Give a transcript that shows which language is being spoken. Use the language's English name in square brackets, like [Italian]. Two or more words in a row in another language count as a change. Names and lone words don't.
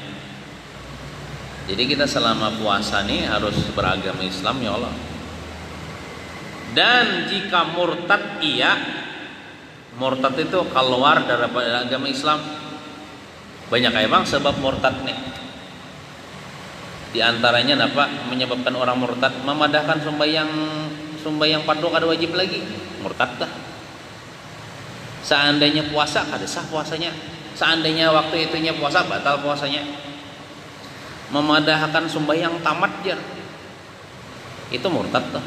[Indonesian] Jadi kita selama puasa nih harus beragama Islam [Arabic] يا الله. [Indonesian] Dan jika murtad murtad itu keluar dari agama Islam. Banyak kayak bang sebab murtad nih. Di antaranya apa menyebabkan orang murtad? [Banjar] Memadahkan sembahyang fardu kada wajib lagi, murtad dah. [Indonesian] Seandainya puasa kada sah puasanya. [Banjar] Seandainya waktu itunya puasa batal puasanya. Memadahkan sembahyang tamat jar, itu murtad tuh.